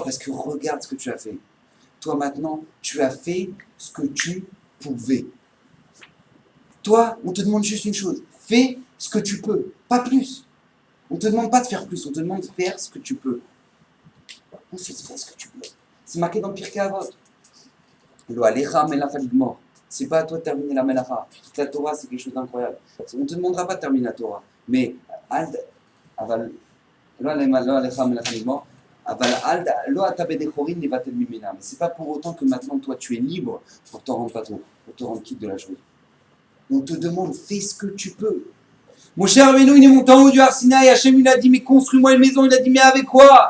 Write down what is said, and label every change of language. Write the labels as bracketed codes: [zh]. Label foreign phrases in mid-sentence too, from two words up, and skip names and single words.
[fr] Parce que regarde ce que tu as fait. Toi, maintenant, tu as fait ce que tu pouvais. Toi, on te demande juste une chose. Fais ce que tu peux, pas plus. On ne te demande pas de faire plus, on te demande de faire ce que tu peux. On fait ce que tu peux. C'est marqué dans Pirkei Avot. [he] לא עליך מלאכה לגמור. [fr] C'est pas à toi de terminer la melacha. La Torah, c'est quelque chose d'incroyable. On ne te demandera pas de terminer la Torah. Mais, [he] לא עליך מלאכה לגמור. [fr] Mais c'est pas pour autant que maintenant, toi, tu es libre pour te rendre patron, pour te rendre quitte de la chose. On te demande, fais ce que tu peux. Mon cher Rabbeinu, il est monté en haut du Har Sinaï. Hachem, il a dit, mais construis-moi une maison. Il a dit, mais avec quoi?